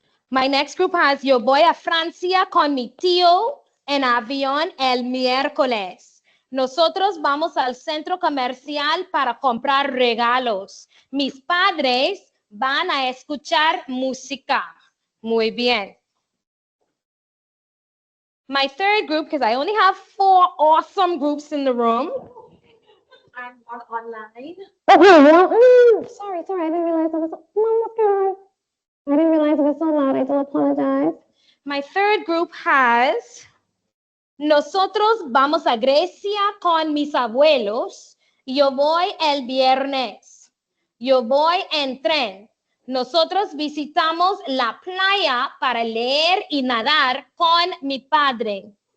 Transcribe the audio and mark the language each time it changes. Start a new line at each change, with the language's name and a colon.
English: My next group has
Spanish: yo voy a Francia con mi tío en avión el miércoles. Nosotros vamos al centro comercial para comprar regalos. Mis padres van a escuchar música. Muy bien.
English: My third group, because I only have 4 awesome groups in the room. I'm online. Sorry, I didn't realize I was. Oh my God. I didn't realize it was so loud. I do apologize. My third group has.
Spanish: Nosotros vamos a Grecia con mis abuelos. Yo voy el viernes. Yo voy en tren. Nosotros visitamos la playa para leer y nadar con mi padre.